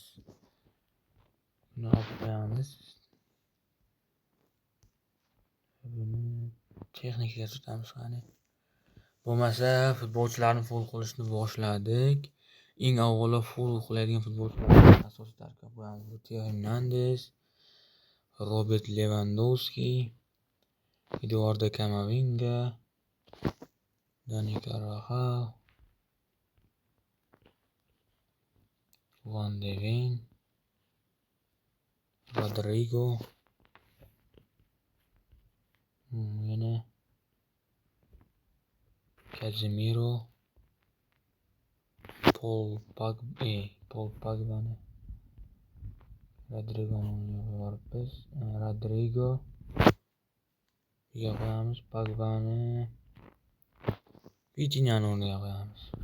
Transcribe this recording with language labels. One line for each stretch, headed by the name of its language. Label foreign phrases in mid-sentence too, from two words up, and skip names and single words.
Uzbek: Buni olib qo'yamiz. Buni texnikaga sotamiz qani. Bo'lmasa futbolchilarni full qilishni boshladik. Eng avvalo full qiladigan futbolchilarning asosiy tarkib qo'yamiz. Theo Hernandez, Robert Lewandowski, Eduardo Camavinga, Dani Carvajal, Van de Ven, Rodrigo, yana Casemiro, Paul Pogba, Rodrigo qo'yamiz, Pogbani, Vitinhani o'rniga qo'yamiz.